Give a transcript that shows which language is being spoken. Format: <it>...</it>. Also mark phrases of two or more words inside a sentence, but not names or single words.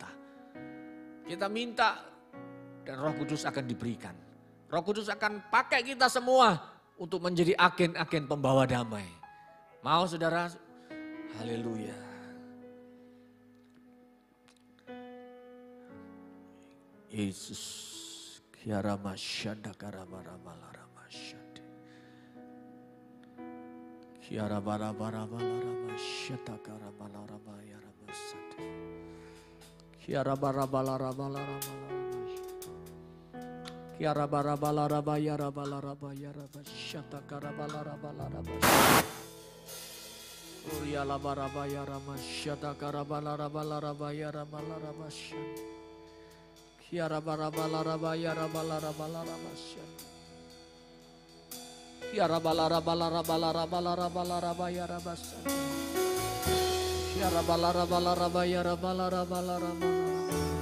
<id>Kita minta dan Roh Kudus akan diberikan. Roh Kudus akan pakai kita semua untuk menjadi agen-agen pembawa damai. Mau saudara? Haleluya. Yesus. Kiarama syanda karama ramala ramasyande. Kiara bara bara bara rama syata karama rama ya ramasande. Kiara bara bara rama rama. Kiara bara bara rama ya rama ya rama syata karama rama rama. Uriya la bara ya rama syata karama rama ya rama syande. Kiara bara bara rama ya rama syande. Kiara balara balara balara balara balara bayara basan. Kiara balara balara bayara balara balara balara.</id>